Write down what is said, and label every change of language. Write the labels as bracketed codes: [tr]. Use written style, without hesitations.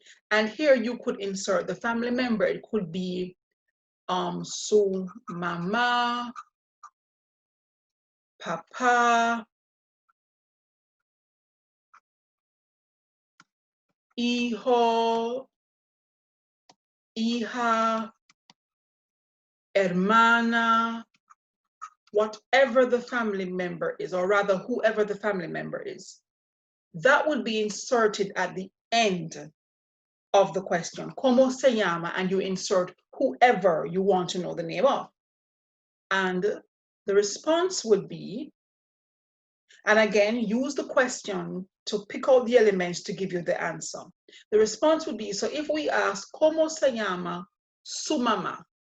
[en] And here you could insert the family member. It could be [es] su mamá, papá, hijo, hija, hermana, [en] whatever the family member is, or rather whoever the family member is. That would be inserted at the end of the question, [es] ¿Cómo se llama? [en] And you insert whoever you want to know the name of. And the response would be, and again, use the question to pick out the elements to give you the answer. The response would be, so if we ask, [es] ¿Cómo se llama su mamá?